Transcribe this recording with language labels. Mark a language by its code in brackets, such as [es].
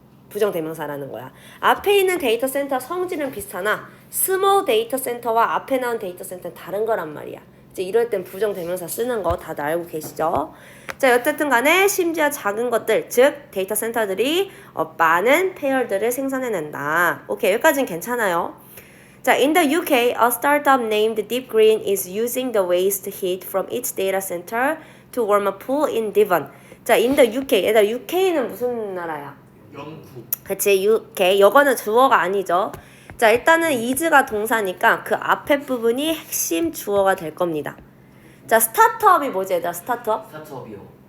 [ko] 부정대명사라는 거야. 앞에 있는 데이터 센터 성질은 비슷하나 스몰 데이터 센터와 앞에 나온 데이터 센터는 다른 거란 말이야. 이제 이럴 땐 부정대명사 쓰는 거 다들 알고 계시죠? 자, 어쨌든 간에 심지어 작은 것들, 즉 데이터 센터들이 많은 폐열들을 생산해낸다. 오케이, 여기까지는 괜찮아요. [en] 자, in the UK, a startup named Deep Green is using the waste heat from its data center to warm a pool in Devon. [ko] 자, [en] in the UK, [ko] 얘들아, UK는 무슨 나라야? 영국. 그치, UK. 이거는 주어가 아니죠. 자, 일단은 is가 동사니까 그 앞에 부분이 핵심 주어가 될 겁니다. 자, 스타트업이 뭐지, 얘들아? 스타트업? 스타트업이요.